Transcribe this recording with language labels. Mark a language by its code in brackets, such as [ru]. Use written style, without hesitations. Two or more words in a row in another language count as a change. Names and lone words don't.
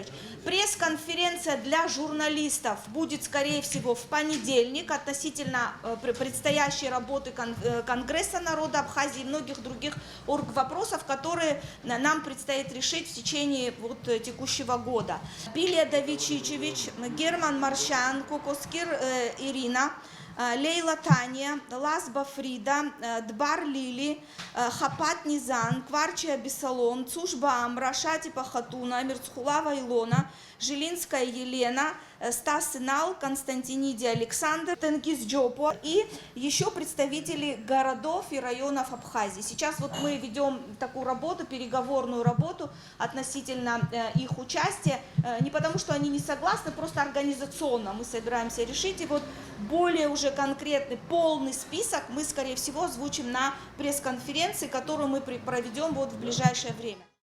[ru] Пресс-конференция для журналистов будет, скорее всего, в понедельник относительно предстоящей работы Конгресса народа Абхазии и многих других оргвопросов, которые нам предстоит решить в течение вот текущего года. Билия Давичичевич, Герман Маршан, Кокоскир Ирина, Лейла Таня, Лазба Фрида, Дбар Лили, Хапат Низан, Кварчия Бесалом, Цушба Амра, Шатипа Хатуна, Мирцхулава Илона, Жилинская Елена, Стас Инал, Константиниди Александр, Тенгиз Джопо и еще представители городов и районов Абхазии. Сейчас вот мы ведем такую работу, переговорную работу относительно их участия, не потому что они не согласны, просто организационно мы собираемся решить. И вот более уже конкретный, полный список мы, скорее всего, озвучим на пресс-конференции, которую мы проведем вот в ближайшее время.